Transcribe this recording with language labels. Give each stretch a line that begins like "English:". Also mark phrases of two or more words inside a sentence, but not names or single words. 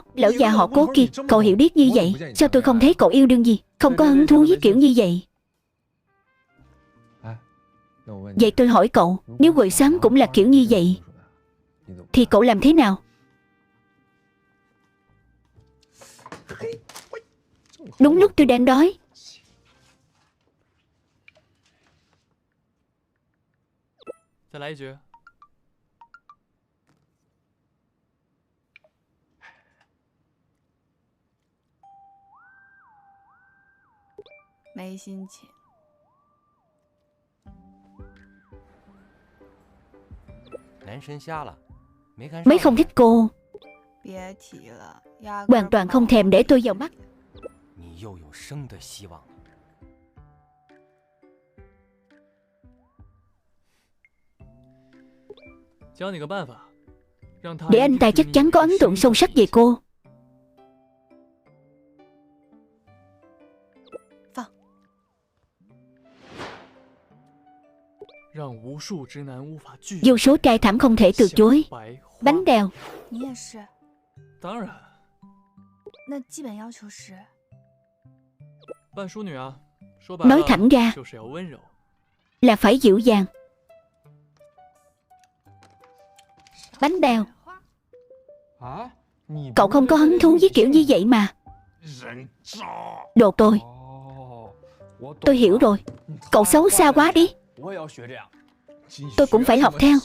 Vietnamese: Lão già họ Cố kia, cậu hiểu biết như vậy, sao tôi không thấy cậu yêu đương gì, không có hứng thú với kiểu như vậy? Vậy tôi hỏi cậu, nếu buổi sáng cũng là kiểu như vậy thì cậu làm thế nào? Đúng lúc tôi đang đói.
Chinese: 再来一局。没心情。男神瞎了，没看上。
Vietnamese: Mấy không thích cô,
Chinese: 别提了，压根儿
Vietnamese: hoàn toàn không thèm để tôi vào mắt.
Chinese: 你又有生的希望了。教你个办法，让他
Vietnamese: Để anh ta chắc chắn có ấn tượng sâu sắc về cô.
Chinese: 让无数直男无法拒
Vietnamese: Vô số trai thảm không thể từ chối.
Chinese: 白花
Vietnamese: Bánh bèo.
Chinese: 你也是。当然，那基本要求是扮淑女啊，说白
Vietnamese: Nói
Chinese: 了
Vietnamese: thẳng ra
Chinese: 就是要温柔。
Vietnamese: là phải dịu dàng. Bánh bèo. Cậu không có hứng thú với kiểu như vậy mà. Đồ tôi. Tôi hiểu rồi. Cậu xấu xa quá đi. Tôi cũng phải học theo.